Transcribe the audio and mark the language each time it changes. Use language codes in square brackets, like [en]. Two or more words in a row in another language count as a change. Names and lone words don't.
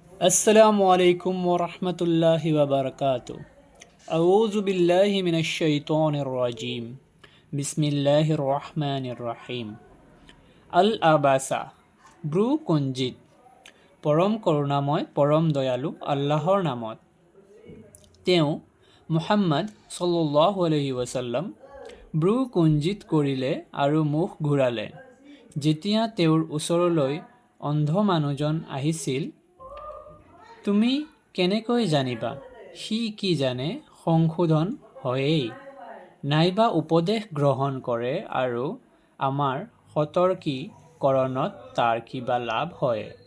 [ar] السلام عليكم ورحمة الله وبركاته أعوذ بالله من الشيطان الرجيم بسم الله الرحمن الرحيم عبس [as] ব্ৰু কুঞ্জিত পৰম কৰুণাময় পৰম দয়ালু আল্লাহৰ নামত তেওঁ মুহাম্মদ [ar] صلى الله عليه وسلم [as] ব্ৰু কুঞ্জিত কৰিলে আৰু মুখ ঘূৰালে যেতিয়া তেওঁৰ ওচৰলৈ অন্ধ মানুহজন আহিছিল। তুমি কেনেকৈ জানিবা সি কি জানে সংশোধন হয়েই নাইবা উপদেশ গ্ৰহণ কৰে আৰু আমাৰ সতৰ্কীকৰণত তাৰ কিবা লাভ হয়।